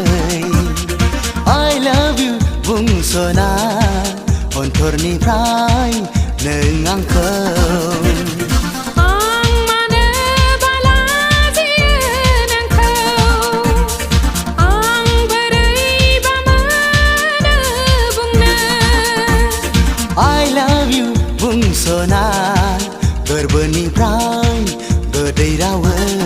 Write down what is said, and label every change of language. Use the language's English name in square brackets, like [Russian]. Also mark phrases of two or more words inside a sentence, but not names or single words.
[English] I love you [Bodo] बुंसना अन्थरनिफ्राय नों आंखौ [English] I love you [Bodo] बुंसना गोरबोनिफ्राय गोदै रावै